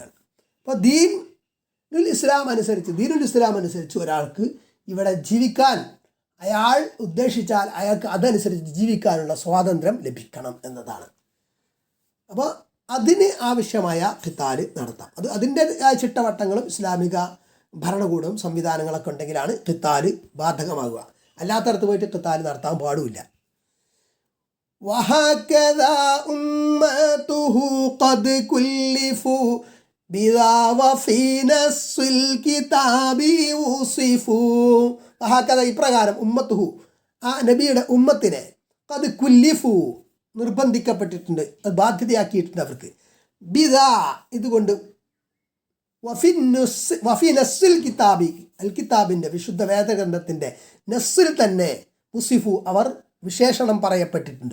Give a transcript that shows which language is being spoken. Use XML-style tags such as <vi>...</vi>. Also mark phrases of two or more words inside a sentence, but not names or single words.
<ml>അപ്പോൾ ദീനുൽ ഇസ്ലാം അനുസരിച്ച് ഒരാൾക്ക് ഇവിടെ ജീവിക്കാൻ അയാൾ ഉദ്ദേശിച്ചാൽ അയാൾക്ക് അതനുസരിച്ച് ജീവിക്കാനുള്ള സ്വാതന്ത്ര്യം ലഭിക്കണം എന്നതാണ്. അപ്പോൾ അതിന് ആവശ്യമായ ഖിതാൽ നടത്താം. അതിൻ്റെ ചിട്ടവട്ടങ്ങളും ഇസ്ലാമിക ഭരണകൂടവും സംവിധാനങ്ങളൊക്കെ ഉണ്ടെങ്കിലാണ് ഖിതാൽ ബാധകമാകുക. അല്ലാത്തടത്ത് പോയിട്ട് ഖിതാൽ നടത്താൻ പാടുമില്ല.</ml> <ar>وهكذا أمته قد كلفوا بذا وفي نص الكتاب وصفوا.</ar> <ml>وهكذا ഇപ്രകാരം ഉമ്മത്തുഹു ആ നബിയുടെ ഉമ്മത്തിനെ</ml> <ar>قد كلفوا</ar> <ml>നിർബന്ധിക്കപ്പെട്ടിട്ടുണ്ട്, അത് ബാധ്യതയാക്കിയിട്ടുണ്ട് അവർക്ക്. ബിദാ ഇതുകൊണ്ട്</ml> <ar>وفي نص الكتاب</ar> <ml>അൽ കിതാബിൻ്റെ വിശുദ്ധ വേദഗ്രന്ഥത്തിൻ്റെ നസ്സിൽ തന്നെ ഉസിഫു അവർ വിശേഷണം പറയപ്പെട്ടിട്ടുണ്ട്.</ml>